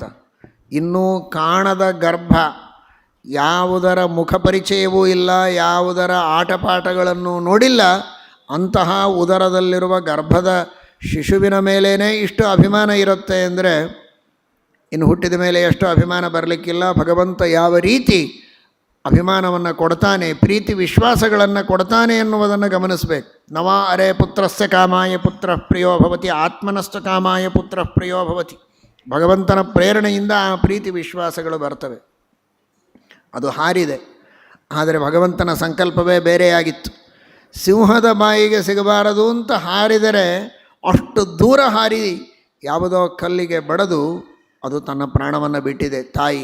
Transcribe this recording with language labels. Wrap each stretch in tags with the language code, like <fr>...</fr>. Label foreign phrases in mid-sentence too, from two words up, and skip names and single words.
<kn>ಇನ್ನೂ ಕಾಣದ ಗರ್ಭ, ಯಾವುದರ ಮುಖ ಪರಿಚಯವೂ ಇಲ್ಲ, ಯಾವುದರ ಆಟಪಾಠಗಳನ್ನು ನೋಡಿಲ್ಲ, ಅಂತಹ ಉದರದಲ್ಲಿರುವ ಗರ್ಭದ ಶಿಶುವಿನ ಮೇಲೇ ಇಷ್ಟು ಅಭಿಮಾನ ಇರುತ್ತೆ ಅಂದರೆ ಇನ್ನು ಹುಟ್ಟಿದ ಮೇಲೆ ಎಷ್ಟು ಅಭಿಮಾನ ಬರಲಿಕ್ಕಿಲ್ಲ. ಭಗವಂತ ಯಾವ ರೀತಿ ಅಭಿಮಾನವನ್ನು ಕೊಡ್ತಾನೆ, ಪ್ರೀತಿ ವಿಶ್ವಾಸಗಳನ್ನು ಕೊಡ್ತಾನೆ ಎನ್ನುವುದನ್ನು ಗಮನಿಸಬೇಕು.</kn> <sa>ನವ ಅರೆ ಪುತ್ರಸ್ಯ ಕಾಮಾಯ ಪುತ್ರ ಪ್ರಿಯೋ ಭವತಿ, ಆತ್ಮನಶ್ಚ ಕಾಮಾಯ ಪುತ್ರ ಪ್ರಿಯೋ ಭವತಿ.</sa> <kn>ಭಗವಂತನ ಪ್ರೇರಣೆಯಿಂದ ಆ ಪ್ರೀತಿ ವಿಶ್ವಾಸಗಳು ಬರ್ತವೆ. ಅದು ಹಾರಿದೆ, ಆದರೆ ಭಗವಂತನ ಸಂಕಲ್ಪವೇ ಬೇರೆಯಾಗಿತ್ತು. ಸಿಂಹದ ಬಾಯಿಗೆ ಸಿಗಬಾರದು ಅಂತ ಹಾರಿದರೆ ಅಷ್ಟು ದೂರ ಹಾರಿ ಯಾವುದೋ ಕಲ್ಲಿಗೆ ಬಡಿದು ಅದು ತನ್ನ ಪ್ರಾಣವನ್ನು ಬಿಟ್ಟಿದೆ ತಾಯಿ.</kn>